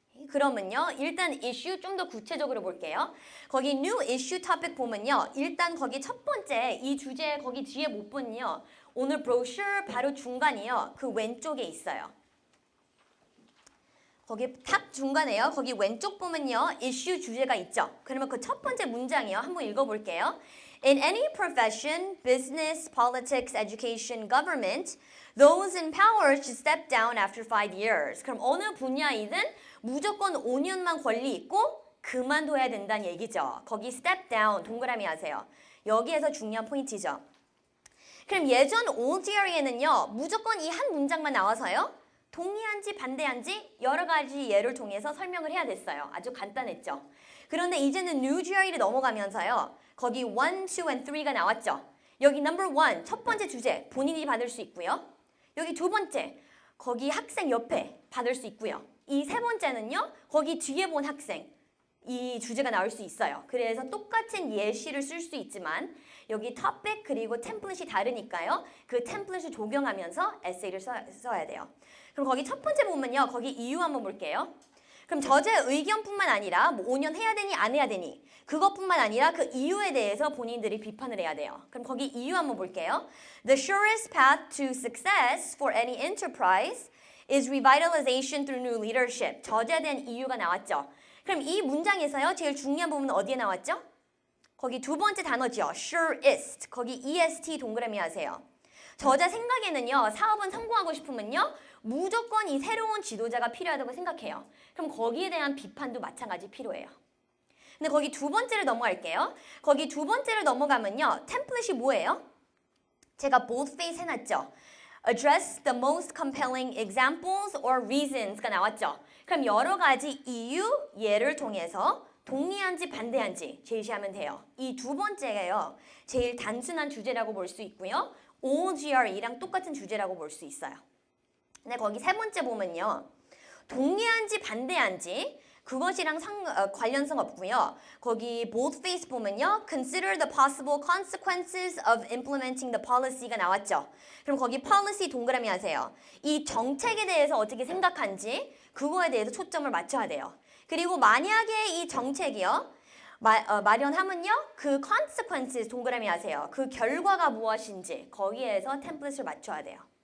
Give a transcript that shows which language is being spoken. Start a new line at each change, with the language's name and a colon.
Korean: 그러면요, 일단 이슈 좀 더 구체적으로 볼게요. 거기
English: new issue topic
Korean: 보면요, 일단 거기 첫 번째 이 주제 거기 뒤에 못 보면요, 오늘 브로셔 바로 중간이요, 그 왼쪽에 있어요. 거기 탁 중간에요. 거기 왼쪽 보면요, 이슈 주제가 있죠. 그러면 그 첫 번째 문장이요, 한번 읽어볼게요.
English: In any profession, business, politics, education, government, those in power should step down after 5 years.
Korean: 그럼 어느 분야이든 무조건 5년만 권리 있고 그만둬야 된다는 얘기죠. 거기
English: step down
Korean: 동그라미 하세요. 여기에서 중요한 포인트죠. 그럼 예전 OGR에는요, 무조건 이 한 문장만 나와서요, 동의한지 반대한지 여러 가지 예를 통해서 설명을 해야 됐어요. 아주 간단했죠. 그런데 이제는 New GRE를 넘어가면서요, 거기 1, 2, and 3가 나왔죠. 여기 number 1, 첫 번째 주제 본인이 받을 수 있고요. 여기 두 번째, 거기 학생 옆에 받을 수 있고요. 이 세 번째는요, 거기 뒤에 본 학생, 이 주제가 나올 수 있어요. 그래서 똑같은 예시를 쓸 수 있지만 여기 topic 그리고 템플릿이 다르니까요. 그 템플릿을 적용하면서 에세이를 써야 돼요. 그럼 거기 첫 번째 보면요, 거기 이유 한번 볼게요. 그럼 저자 의견뿐만 아니라 뭐 5년 해야 되니 안 해야 되니 그것뿐만 아니라 그 이유에 대해서 본인들이 비판을 해야 돼요. 그럼 거기 이유 한번 볼게요.
English: The surest path to success for any enterprise is revitalization through new leadership.
Korean: 저자에 대한 이유가 나왔죠. 그럼 이 문장에서요, 제일 중요한 부분은 어디에 나왔죠? 거기 두 번째 단어죠. surest. 거기 est 동그라미 하세요. 저자 생각에는요, 사업은 성공하고 싶으면요, 무조건 이 새로운 지도자가 필요하다고 생각해요. 그럼 거기에 대한 비판도 마찬가지 필요해요. 근데 거기 두 번째를 넘어갈게요. 거기 두 번째를 넘어가면요, 템플릿이 뭐예요? 제가 boldface 해놨죠.
English: Address the most compelling examples or reasons
Korean: 가 나왔죠. 그럼 여러 가지 이유, 예를 통해서 동의한지 반대한지 제시하면 돼요. 이 두 번째가요, 제일 단순한 주제라고 볼 수 있고요. OGRE랑 똑같은 주제라고 볼 수 있어요. 근데 거기 세 번째 보면요, 동의한지 반대한지 그것이랑 관련성 없고요.
English: 거기 boldface 보면요, consider the possible consequences of implementing the policy
Korean: 가 나왔죠. 그럼 거기 policy 동그라미 하세요. 이 정책에 대해서 어떻게 생각한지 그거에 대해서 초점을 맞춰야 돼요. 그리고 만약에 이 정책이요, 마련하면요, 그 consequences 동그라미 하세요. 그 결과가 무엇인지 거기에서 템플릿을 맞춰야 돼요.